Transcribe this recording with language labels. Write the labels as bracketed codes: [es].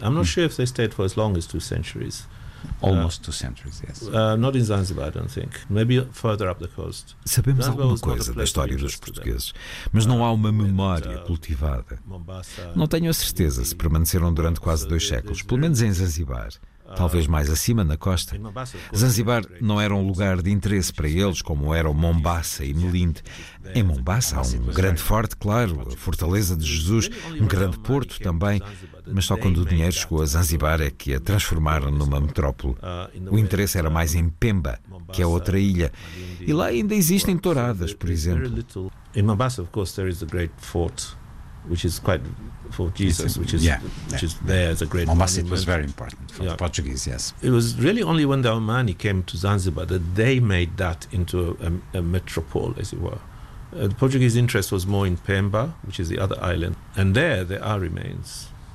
[en] I'm not sure if they stayed for as long as 2 centuries. Almost 2 centuries, yes. Not in Zanzibar, I don't think. Maybe further up the coast. [pt] Sabemos alguma coisa da história dos portugueses, mas não há uma memória cultivada. Não tenho a certeza se permaneceram durante quase 2 séculos, pelo menos em Zanzibar, talvez mais acima na costa. Zanzibar não era um lugar de interesse para eles, como eram Mombasa e Melinde. Em Mombasa há um grande forte, claro, a Fortaleza de Jesus, um grande porto também, mas só quando o dinheiro chegou a Zanzibar é que a transformaram numa metrópole. O interesse era mais em Pemba, que é outra ilha, e lá ainda existem touradas, por exemplo. [en] Em Mombasa, of course, there is a great fort, which is quite for Jesus, which is there as a great Mombasa, it was very important for the Portuguese, yes. It was really only when the Omani came to Zanzibar that they made that into a metropole, as it were. The Portuguese interest was more in Pemba, which is the other island, and there are remains.